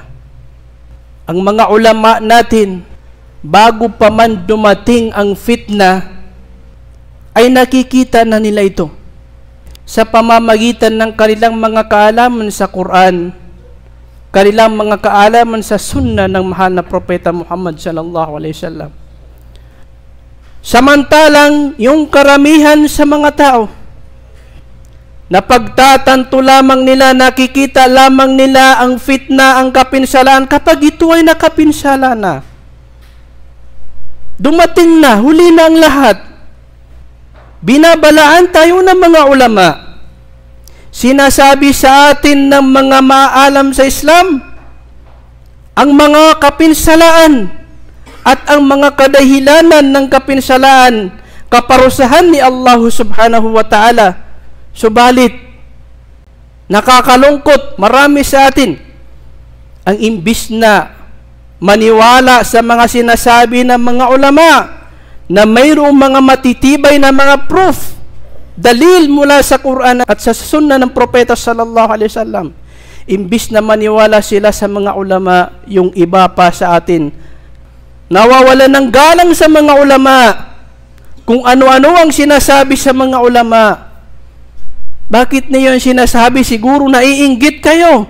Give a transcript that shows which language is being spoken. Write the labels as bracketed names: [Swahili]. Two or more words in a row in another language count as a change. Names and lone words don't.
[Filipino] Ang mga ulama natin, bago pa man dumating ang fitna, ay nakikita na nila ito sa pamamagitan ng kanilang mga kaalaman sa Quran, kanilang mga kaalaman sa sunna ng mahal na propeta Muhammad [Arabic] صلى الله عليه وسلم. [Filipino] Samantalang yung karamihan sa mga tao, na pagtatanto lamang nila, nakikita lamang nila ang fitna, ang kapinsalaan, kapag ito ay nakapinsala na. Dumating na, huli na ang lahat. Binabalaan tayo ng mga ulama. Sinasabi sa atin ng mga maalam sa Islam, ang mga kapinsalaan at ang mga kadahilanan ng kapinsalaan, kaparusahan ni Allah [Arabic] سبحانه وتعالى. [Filipino] Subalit, nakakalungkot, marami sa atin ang imbis na maniwala sa mga sinasabi ng mga ulama na mayroong mga matitibay na mga proof, dalil mula sa Quran at sa sunna ng propeta [Arabic] صلى الله عليه وسلم, [Filipino] imbis na maniwala sila sa mga ulama, yung iba pa sa atin nawawala ng galang sa mga ulama, kung ano-ano ang sinasabi sa mga ulama. Bakit niyo yung sinasabi? Siguro naiinggit kayo.